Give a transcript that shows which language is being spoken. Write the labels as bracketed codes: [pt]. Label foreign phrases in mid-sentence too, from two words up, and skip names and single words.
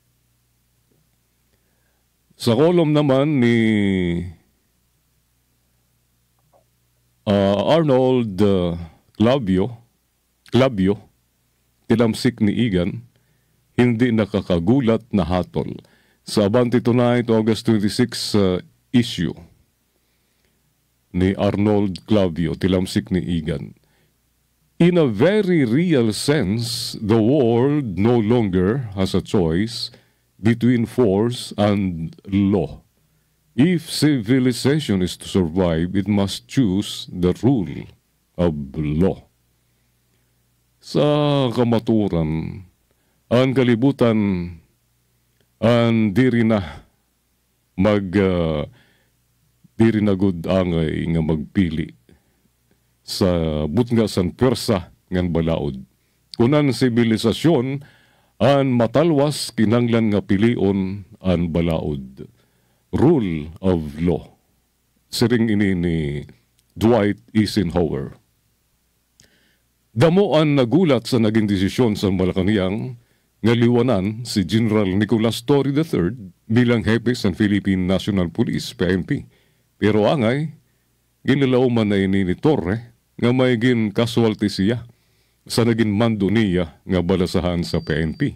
[tl] Sa kolom naman ni Arnold Clavio, tilamsik ni Igan, hindi nakakagulat na hatol. Sa Abante Tonight, August 26 issue ni Arnold Clavio, tilamsik ni Igan. [en] In a very real sense, the world no longer has a choice between force and law. If civilization is to survive, it must choose the rule of law. [war] Sa kamaturan, ang kalibutan ang diri na diri na gud angay nga magpili sa butnga san pwersa ngan balaod. Kunan sibilisasyon an matalwas kinanglan nga pilion an balaod. [en] Rule of law. [war] Siring ini ni Dwight Eisenhower. Damo ang nagulat sa naging desisyon sa Malacañang nga liwanan si General Nicolas Torre III bilang hepe sa Philippine National Police, PNP. Pero angay, ginilauman na ini ni Torre nga may gin casualty siya sa naging mando niya nga balasahan sa PNP.